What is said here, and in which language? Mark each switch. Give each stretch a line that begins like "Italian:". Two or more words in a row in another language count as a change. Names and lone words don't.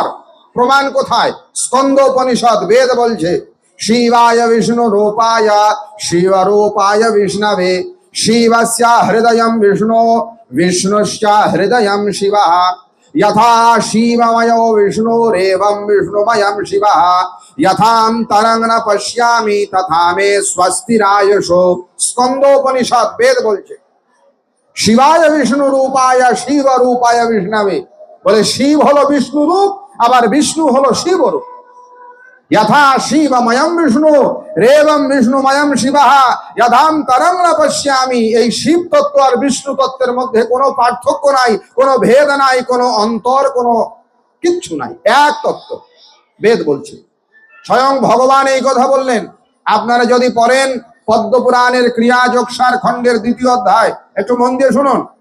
Bangla: প্রমাণ কোথায়? স্কন্দ উপনিষদ বেদ বলছে,
Sanskrit: শিবায় বিষ্ণু রূপায় শিব রূপায় বিষ্ণবে শিবস্য হৃদয়ম বিষ্ণু বিষ্ণুশ্চ হৃদয়ম শিবঃ यथा शिवमयो विष्णुरेवं विष्णुमयं शिवः यथान्तरं न पश्यामि तथा मे स्वस्तिरायुषो।
Bangla: স্কন্দোপনিষদ বেদ বলছে
Sanskrit: শিবায় বিষ্ণু রূপায় শিব রূপায় বিষ্ণবে।
Bangla: বলে শিব হলো বিষ্ণু রূপ, আবার বিষ্ণু হলো শিব রূপ।
Sanskrit: यथा शिवमयं विष्णु रेवं विष्णुमयं शिवः यथान्तरं न पश्यामि।
Bangla: এই শিব তত্ত্ব আর বিষ্ণু তত্ত্বের মধ্যে কোনো পার্থক্য নাই, কোনো ভেদ নাই, কোনো অন্তর, কোনো কিচ্ছু নাই, এক তত্ত্ব। বেদ বলছে, স্বয়ং ভগবান এই কথা বললেন। আপনারা যদি পড়েন পদ্মপুরাণের ক্রিয়াযোগসার খণ্ডের 2য় অধ্যায়, একটু মন দিয়ে শুনুন।